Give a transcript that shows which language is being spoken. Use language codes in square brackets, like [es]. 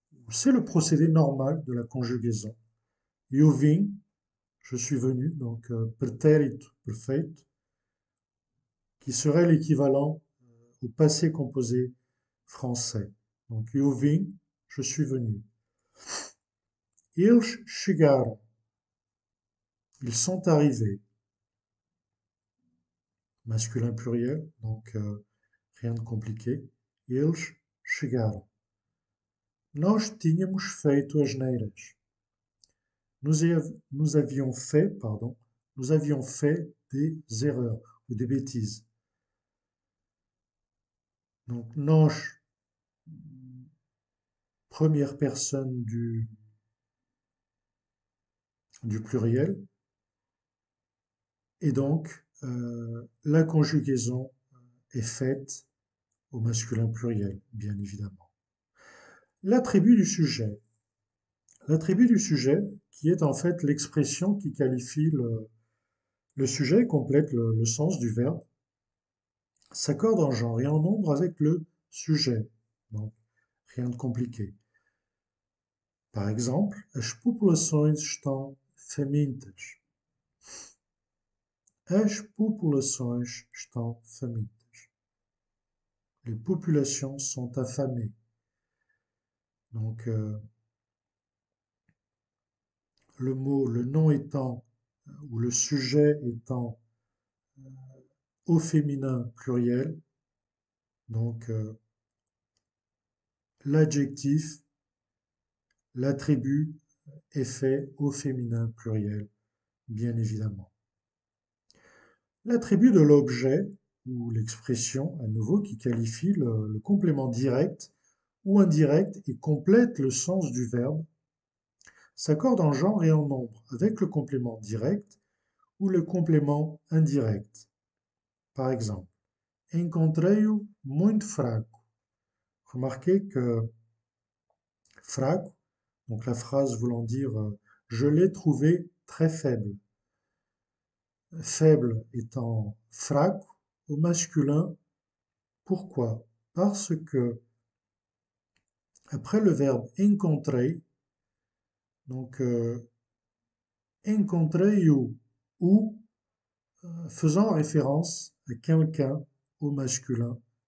[fr] C'est le procédé normal de la conjugaison. [pt] Eu vim, [fr] je suis venu, donc pretérito perfeito, qui serait l'équivalent au passé composé français. Donc [pt] eu vim, [fr] je suis venu. [pt] Eles chegaram, [fr] ils sont arrivés. Masculin pluriel, donc rien de compliqué. [pt] Eles chegaram. Nós tínhamos feito asneiras. [fr] Nous avions fait, pardon, nous avions fait des erreurs ou des bêtises. Donc, nós, première personne du pluriel, et donc la conjugaison est faite au masculin pluriel, bien évidemment. L'attribut du sujet. L'attribut du sujet, qui est en fait l'expression qui qualifie le sujet, complète le sens du verbe, s'accorde en genre et en nombre avec le sujet. Donc, rien de compliqué. Par exemple, [pt] as populações estão famintas. As populações estão famintas. [fr] Les populations sont affamées. Donc, le nom étant, ou le sujet étant au féminin pluriel, donc l'adjectif, l'attribut est fait au féminin pluriel, bien évidemment. L'attribut de l'objet, ou l'expression à nouveau qui qualifie le complément direct ou indirect et complète le sens du verbe, s'accorde en genre et en nombre avec le complément direct ou le complément indirect. Par exemple, [pt] encontrei-o muito fraco. [fr] Remarquez que fraco, donc la phrase voulant dire je l'ai trouvé très faible. Faible étant fraco au masculin. Pourquoi? Parce que après le verbe encontrer, donc encontrei-o ou faisant référence à quelqu'un au masculin.